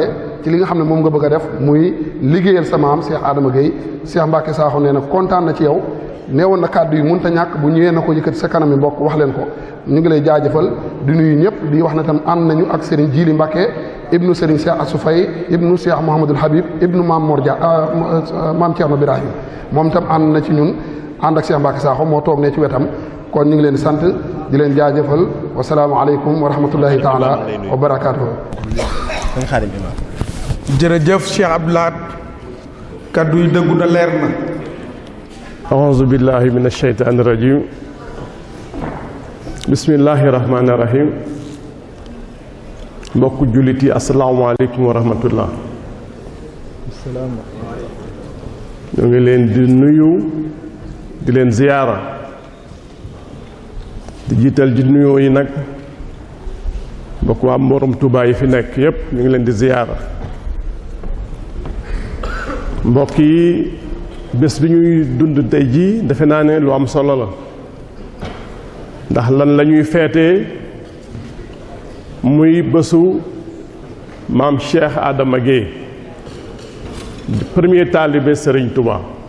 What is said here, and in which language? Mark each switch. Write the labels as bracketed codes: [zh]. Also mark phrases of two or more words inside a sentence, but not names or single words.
[wo] ci li nga xam ne moom nga bëgg a def muy liggéeyal sa maam Cheikh Adama Gueye Cheikh Mbacke Sakho nee na kontaan na ci yow neewoon na kàddu yi mënta ñàkk bu ñëwee na ko yëkkati sa kanam yi mbokk wax leen ko ñu ngi lay jaajëfal di nuyu ñëpp di wax na tam ànd nañu ak Serigne Djili Mbacke ibnu Serigne Cheikh Assou Faye ibnu Cheikh Mouhamadul Habib ibnu Maam Mor Dia Maam Thierno Birahim moom tam ànd na ci ñun ànd ak Cheikh Mbacke Sakho moo toog ne ci wetam kon ñu ngi leen di sant di leen jaajëfal [ar] والسلام عليكم ورحمة الله تعالى وبركاته. [wo] jërëjëf Cheikh Abdou Lahad kaddu yi dëggu na leer na. [ar] أعوذ بالله من الشيطان الرجيم بسم الله الرحمن الرحيم [wo] mbokk jullit yi [ar] السلام عليكم ورحمة الله [wo] ñu ngi leen di nuyu di leen ziyaara di jiital di nuyoo yi nag mbokk waa Mborom Touba yi fi nekk yépp ñu ngi leen di ziyaara mbokk yi bés bi ñuy dund tey jii defe naa ne lu am solo la ndax lan la ñuy feetee muy bésu maam Cheikh Adama Gueye premier taalibe Serigne Touba